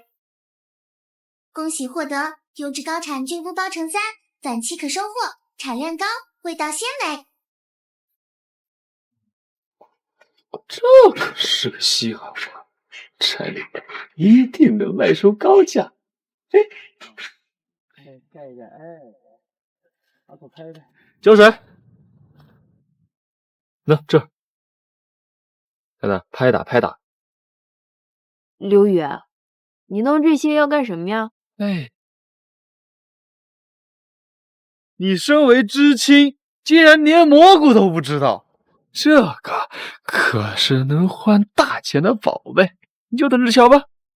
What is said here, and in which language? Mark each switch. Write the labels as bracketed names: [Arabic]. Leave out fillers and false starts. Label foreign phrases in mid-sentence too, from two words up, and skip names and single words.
[Chinese] 恭喜獲得優質高產菌菇包成3，短期可收穫，產量高，味道鮮美。這可是個稀罕貨，拆了一定能賣出高價。哎，蓋一下，哎，把手拍拍。澆水。那這兒，看看，拍打拍打。劉宇，你弄這些要幹什麼呀？哎，你身為知青，竟然連蘑菇都不知道，這個可是能換大錢的寶貝，你就等着瞧吧。